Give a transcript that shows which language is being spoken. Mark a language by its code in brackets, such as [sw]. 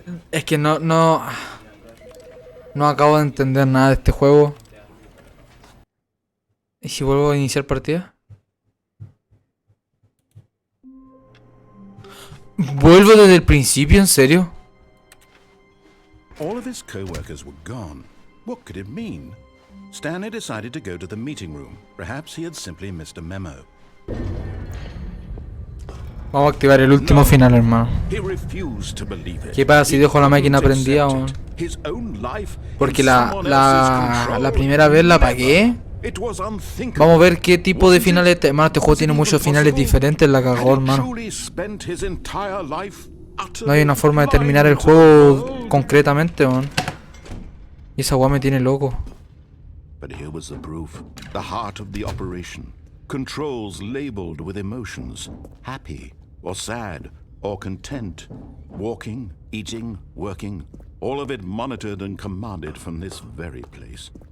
[es] Es que no acabo de entender nada de este juego. ¿Y si vuelvo a iniciar partida? ¿Vuelvo desde el principio? ¿En serio? [en] All of his co-workers were gone. What could it mean? Stanley decided to go to the meeting room. Perhaps he had simply missed a memo. [es] Vamos a activar el último final, hermano. [en] He refused to believe it. [es] ¿Qué pasa si dejo la máquina prendida? [en] His own life [es] Porque [en] in someone else's control. [es] la primera vez la apagué. [en] It was unthinkable. [es] Vamos a ver qué tipo de finales. Hermano, este juego tiene muchos finales diferentes. La cagó, hermano. No hay una forma de terminar el juego concretamente, man. Y esa weá me tiene loco. [en] But here was the proof. The heart of the operation. Controls labeled with emotions. Happy, or sad, or content. Walking, eating, working. All of it monitored and commanded from this very place.